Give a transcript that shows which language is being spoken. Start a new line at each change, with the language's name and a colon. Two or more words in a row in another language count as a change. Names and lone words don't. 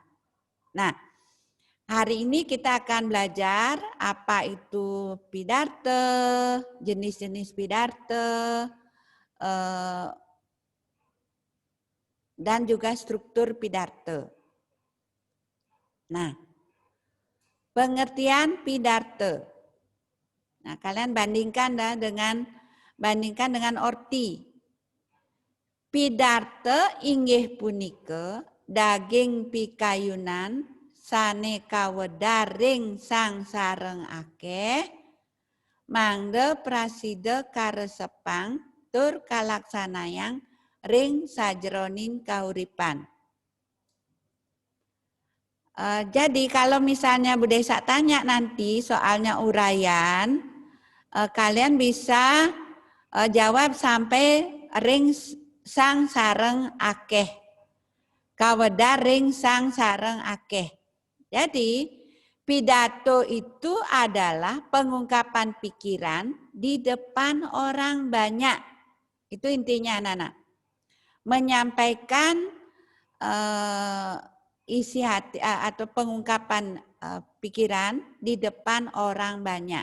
Indonesian: Nah, hari ini kita akan belajar apa itu pidato, jenis-jenis pidato, dan juga struktur pidato. Nah, pengertian pidato. Nah, kalian bandingkan dengan orti.
Balinese: Pidato inggih punika daging pikayunan sane kawedaring sang sareng akeh mangde prasida karesepang tur kalaksanayang ring sajroning kahuripan.
Indonesian: Jadi kalau misalnya Bu Desa tanya nanti soalnya uraian, kalian bisa jawab sampai
Balinese: ring sang sareng akeh. Kawedar ring sang sareng akeh.
Indonesian: Jadi pidato itu adalah pengungkapan pikiran di depan orang banyak. Itu intinya anak-anak. Menyampaikan isi hati atau pengungkapan pikiran di depan orang banyak.